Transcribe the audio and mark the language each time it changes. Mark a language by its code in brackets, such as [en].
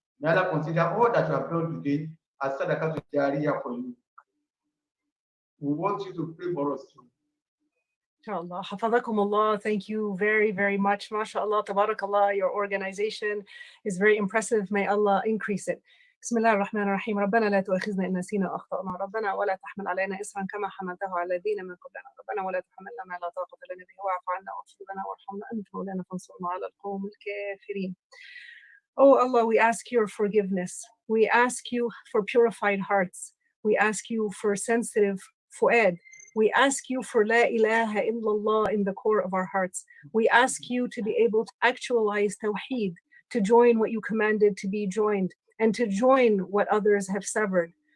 [en] May Allah consider all that you have done today as sadaqah jariyah for you. We want you to pray for us too. Inshallah. Hafadhakumullah. Thank you very, very much. MashaAllah, tabarakallah. Your organization is very impressive. May Allah increase it. [ar] بسم الله الرحمن الرحيم. ربنا لا تؤاخذنا إن نسينا أو أخطأنا ربنا ولا تحمل علينا إصرا كما حملته على الذين من قبلنا ربنا ولا تحملنا ما لا طاقة لنا به واعف عنا واغفر لنا وارحمنا أنت مولانا فانصرنا على القوم الكافرين. [en] Oh Allah, we ask your forgiveness. We ask you for purified hearts. We ask you for sensitive fu'ad. We ask you for La ilaha illallah in the core of our hearts. We ask you to be able to actualize Tawheed, to join what you commanded to be joined, and to join what others have severed.